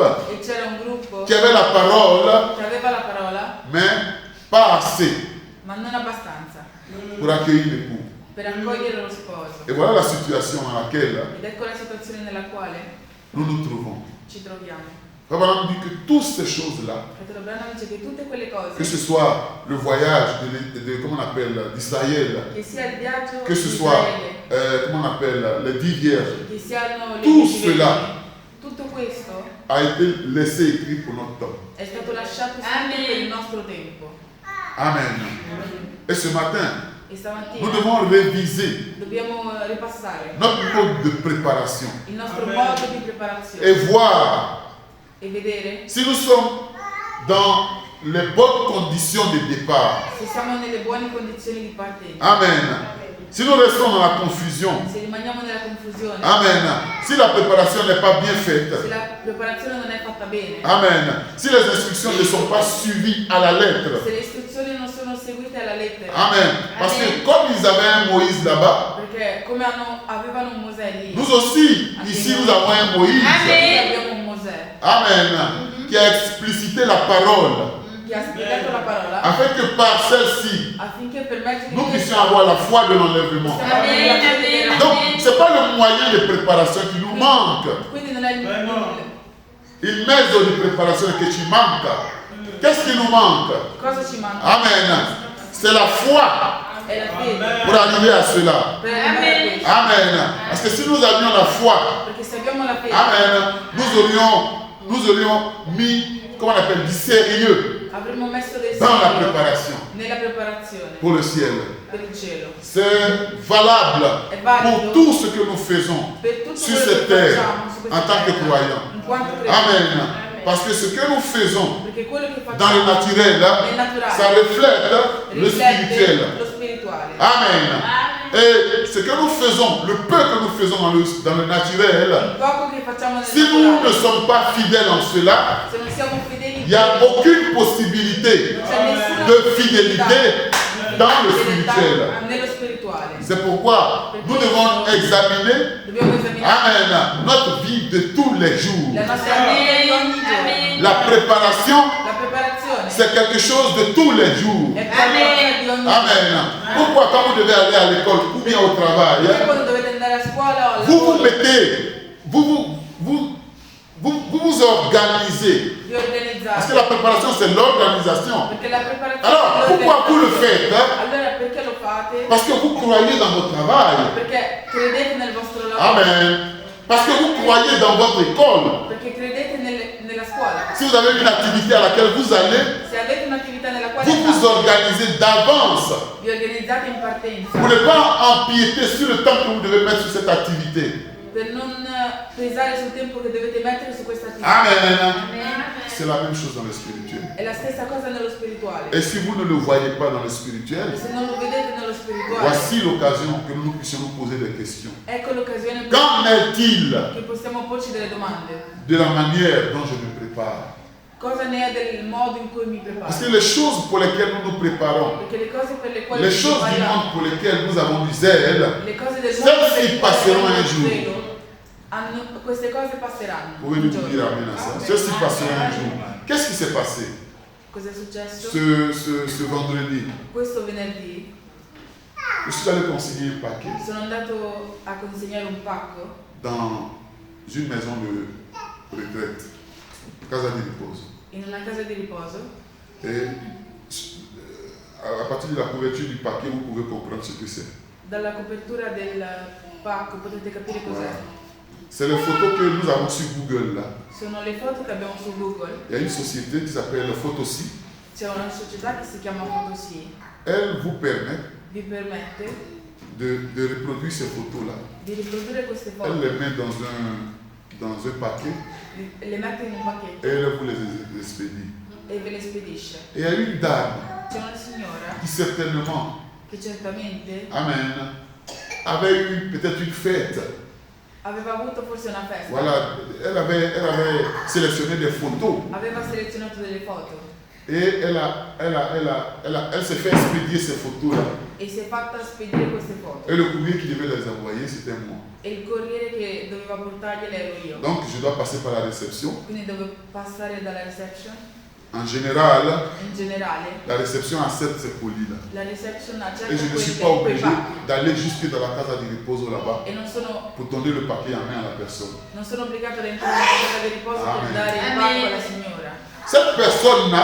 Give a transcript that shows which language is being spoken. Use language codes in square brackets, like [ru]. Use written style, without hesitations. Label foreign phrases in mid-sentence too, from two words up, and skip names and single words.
[it] e c'era un gruppo [fr] qui avait la parole, [it] che aveva la parola [fr] mais pas assez [it] ma non abbastanza [fr] pour accueillir l'époux. [it] per accogliere lo sposo. [fr] Et voilà la situation dans laquelle [it] Ed ecco la situazione nella quale [fr] nous nous trouvons. [it] ci troviamo. [fr] Frère Branham dit que toutes ces choses-là, [it] Fratello Branham dice che tutte quelle [fr] que ce [it] cose, [fr] soit le voyage comment on appelle, d'Israël, [it] che sia il viaggio [fr] que ce [it] di [fr] soit, [it] Israele, [fr] comment on appelle, les 10 vierges, [it] che siano le [fr] tout [it] 10 [fr] cela [it] vergini, tutto questo [fr] a été laissé écrit pour notre temps. [it] è stato lasciato scritto [fr] Amen. [it] per il nostro tempo. [fr] Amen. Et ce matin, [it] E [fr] nous [it] stamattina [fr] devons réviser [it] dobbiamo ripassare [fr] notre mode de préparation [it] il nostro [fr] Amen. [it] modo di preparazione [fr] et voir [it] e vedere [fr] si nous sommes dans les bonnes conditions de départ. [it] se siamo nelle buone condizioni di partenza. [fr] Amen. Si nous restons dans la confusion, [it] Se rimaniamo nella confusione, [fr] Amen. Si la préparation n'est pas bien faite, [it] se la preparazione non è fatta bene, [fr] Amen. Si les instructions ne sont pas suivies à la lettre, [it] se le istruzioni non sono seguite alla lettera, [fr] Amen. Parce que comme ils avaient un Moïse là-bas, [it] perché come avevano un Mosè lì, [fr] nous aussi, ici, nous avons un Moïse. [it] noi abbiamo un Mosè [fr] Amen. Qui a explicité la parole, [it] che ha spiegato la parola [fr] afin que par celle-ci, [it] affinché per mezzo di [fr] nous [it] questo [fr] puissions avoir la foi de l'enlèvement. [it] possiamo avere la fede della [fr] Donc, [it] fede. [fr] ce n'est pas le moyen de préparation qui nous manque. [it] Quindi non è Il mezzo di préparazione che ci manca. [fr] Qu'est-ce qui nous manque? [it] cosa ci manca? [fr] Amen. C'est la foi [it] È la fede [fr] pour arriver à cela. [it] per arrivare a questo. [fr] Amen. Parce que si nous avions la foi, [it] Perché se abbiamo la fede [fr] Amen, nous aurions mis, comment on appelle, du sérieux [it] avremmo messo del [fr] dans la [it] serio [fr] préparation [it] nella preparazione [fr] pour le ciel. [it] per il cielo. [fr] C'est valable [it] È valido [fr] pour tout ce que nous faisons [it] per tutto [fr] sur [it] quello [fr] cette [it] che [fr] terre [it] facciamo su questa [fr] en tant que [it] terra, [fr] croyants. [it] in quanto credenti. [fr] Amen. Parce que ce que nous faisons [it] Perché quello che [fr] dans le [it] facciamo [fr] naturel, [it] nel naturale [fr] ça reflète le [it] riflette [fr] spirituel. [it] lo spirituale. [fr] Amen. Et ce que nous faisons, le peu que nous faisons dans le naturel, [it] Il poco che facciamo nel [fr] si nous ne [it] naturale, [fr] sommes pas fidèles en cela, [it] se non siamo fedeli, [fr] il n'y a aucune possibilité [it] non c'è nessuna [fr] de fidélité dans le [it] fedeltà [fr] spirituel. [it] nello spirituale. [fr] C'est pourquoi nous devons examiner, [it] Dobbiamo esaminare [fr] Amen, notre vie de tous les jours. [it] la nostra vita di ogni giorno. [fr] La préparation, [it] La preparazione [fr] c'est quelque chose de tous les jours. [it] è qualcosa di ogni giorno. [fr] Amen. Pourquoi quand vous devez aller à l'école ou bien au travail, [it] Perché quando dovete andare a scuola o al [fr] vous vous [it] lavoro, [fr] mettez, vous vous organisez. [it] vi organizzate. [fr] Parce que la préparation, c'est l'organisation. [it] Perché la preparazione [fr] Alors, [it] è [fr] pourquoi vous le faites? [it] Allora perché lo fate? [fr] Parce que vous croyez dans votre travail. [it] Perché credete nel vostro lavoro. [fr] Amen. Parce que vous croyez dans votre école. [it] Perché credete nella scuola. [fr] Si vous avez une activité à laquelle vous allez, [it] Se avete un'attività nella quale [fr] vous vous organisez d'avance [it] vi organizzate in partenza [fr] pour ne pas empiéter sur le temps que vous devez mettre sur cette activité. [it] per non pesare sul tempo che dovete mettere su questa attività. [fr] Amen. C'est la même chose dans le spirituel. [it] È la stessa cosa nello spirituale. [fr] Et si vous ne le voyez pas dans le spirituel, [it] E se non lo vedete nello spirituale, [fr] voici l'occasion que nous puissions nous poser des questions. [it] ecco l'occasione [fr] Qu'en est-il [it] che possiamo porci delle domande. [fr] de la manière dont je me prépare? [it] Cosa ne è del modo in cui mi preparo? [fr] Parce que les choses pour lesquelles nous nous préparons, [it] Perché le cose per le quali [fr] les [it] ci [fr] choses du [it] prepariamo, [fr] monde pour lesquelles nous avons du zèle, [it] le cose del [fr] celles-ci [it] mondo per le quali [fr] passeront [it] abbiamo [fr] un jour. [it] zelo, queste cose passeranno. [fr] Pouvez [it] un [fr] nous [it] giorno. [fr] dire Amen à ça? Ceci passera un jour. Qu'est-ce qui s'est passé [it] Cos'è successo? [fr] ce vendredi? [it] Questo venerdì [fr] Je suis allé consigner un paquet [it] Sono andato a consegnare un pacco [fr] dans une maison de retraite, [it] Casa di Riposo. in una casa di riposo [fr] Et à partir de la couverture du paquet, vous pouvez comprendre ce que c'est. [it] dalla copertura del pacco potete capire cos'è. [fr] C'est les photos que nous avons sur Google là. [it] Sono le foto che abbiamo su Google. [fr] Il y a une société qui s'appelle Photosy. [it] C'è una società che si chiama Photosy, [fr] Elle vous permet [it] vi permette [fr] de reproduire ces photos-là. [it] di riprodurre queste [fr] Elle [it] foto, [fr] les met dans un paquet [it] le mette in un pacchetto [fr] et elle vous les expédie. [it] e ve le spedisce. [fr] Et il y a une dame [it] C'è una signora [fr] qui certainement, [it] che certamente [fr] amen, avait eu peut-être une fête. [it] aveva avuto forse una festa, [fr] Voilà, elle avait sélectionné des photos [it] aveva selezionato delle foto [fr] et elle s'est fait expédier ces photos-là. [it] e si è fatta spedire queste foto. [fr] Et le courrier qui devait les envoyer, c'était moi. [it] E il corriere che doveva portargliele ero io. [fr] Donc je dois passer par la réception. [it] Quindi dovevo passare dalla reception. [fr] En général, [it] In generale, [fr] la réception accepte ces colis-là. [it] la reception accetta [fr] Et je ne suis pas [it] quei [fr] obligé [it] pacchi [fr] d'aller jusque dans la [it] casa di riposo [fr] là-bas [it] e non sono [fr] pour donner le paquet en main à la personne. [it] obbligata ad entrare nella casa di riposo per [fr] Amen. [it] dare il [fr] Amen. [it] pacco alla signora. [fr] Cette personne-là